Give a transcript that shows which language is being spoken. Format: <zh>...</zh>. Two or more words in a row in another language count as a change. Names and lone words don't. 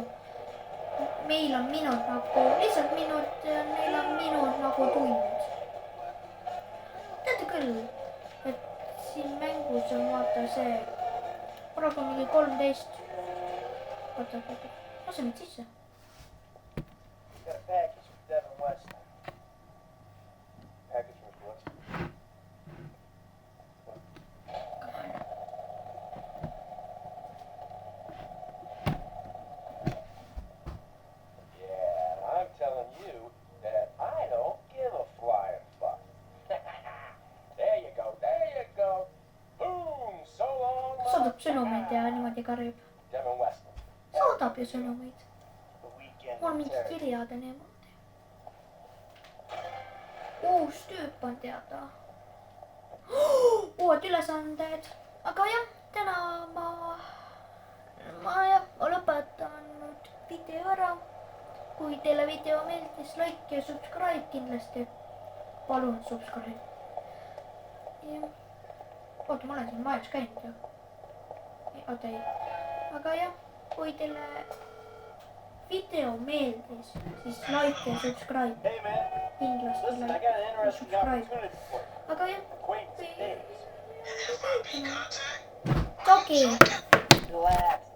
<et>Meil on minut nagu... Lihtsalt minut ja neil on minut nagu tund. Teate küll, et siin mängus on vaata see... Praegu on mingi 13. Oota. Lase nüüd sisse.</et> <en>Got a package from Devin Weston. Package from Weston. Yeah, I'm telling you that I don't give a flying fuck. There you go. Boom, so long.</en> <et>Saadab sõnumeid ja niimoodi karjub. Devin Weston. Saadab ju sõnumeid.</et> <en>The weekend.</en> <et>Mul on mingi kirjad ja niimoodi. Uus tüüp on teada. Uued ülesanded. Aga jah, täna ma lõpetan nüüd video ära. Kui teile video meeldis, like ja subscribe kindlasti. Palun subscribe. Oota, ma olen siin majas käinud ju. Oota ei. Aga jah, kui teile video meeldis, siis like ja subscribe.</et> <en>Hey man,</en> <et>kindlasti</et> <en>Listen, I got an interesting</en> <et>subscribe .</et> <en>opportunity for you.</en> <et>aga jah ,</et> <en>Acquaintance names. FIB contact? togi . Glad</en>